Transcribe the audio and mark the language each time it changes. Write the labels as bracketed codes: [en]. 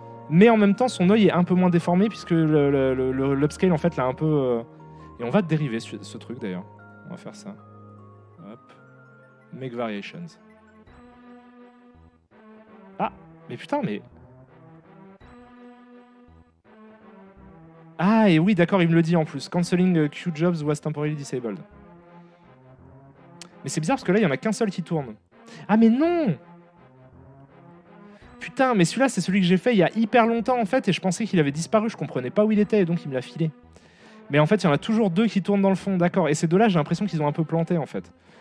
[fr] Mais en même temps, son œil est un peu moins déformé puisque l'upscale, en fait, l'a un peu... Et on va dériver ce truc, d'ailleurs. On va faire ça. Hop. [en] Make variations. [fr] Ah, mais putain, mais... Ah, et oui, d'accord, il me le dit en plus. [en] Cancelling queue jobs was temporarily disabled. [fr] Mais c'est bizarre parce que là, il n'y en a qu'un seul qui tourne. Ah, mais non! Putain, mais celui-là, c'est celui que j'ai fait il y a hyper longtemps, en fait, et je pensais qu'il avait disparu, je comprenais pas où il était, et donc il me l'a filé. Mais en fait, il y en a toujours deux qui tournent dans le fond, d'accord. Et ces deux-là, j'ai l'impression qu'ils ont un peu planté, en fait.